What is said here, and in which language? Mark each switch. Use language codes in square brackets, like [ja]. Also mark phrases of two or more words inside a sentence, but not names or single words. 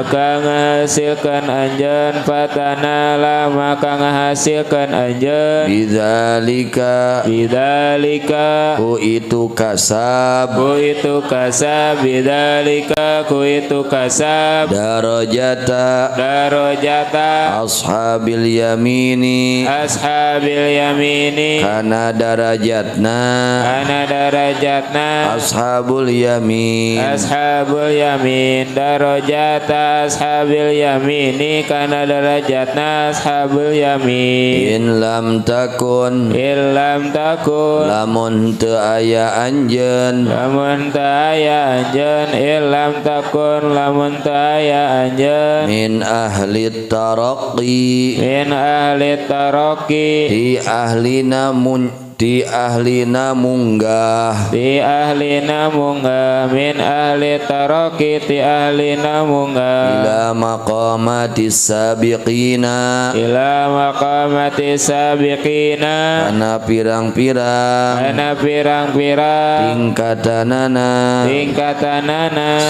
[su] fatanala maka ngahasilkeun anjeun bidzalika ku itu kasab bidzalika ku itu kasab [ar] darajata ashabil yamini [su] kana darajatna [ar] ashabul yamin darajata ashabil yamini [su] kana darajatna [ar] ashabul yamin in lam takun [su] lamun teu aya anjeun [ar] illam takun [su] lamun teu aya anjeun [ar] min ahli taraqi [su] di ahlina munggah [ar] min ahli taraqi [su] ti ahlina munggah [ar] ila maqamatis sabiqina [su] kana pirang-pirang tingkatanana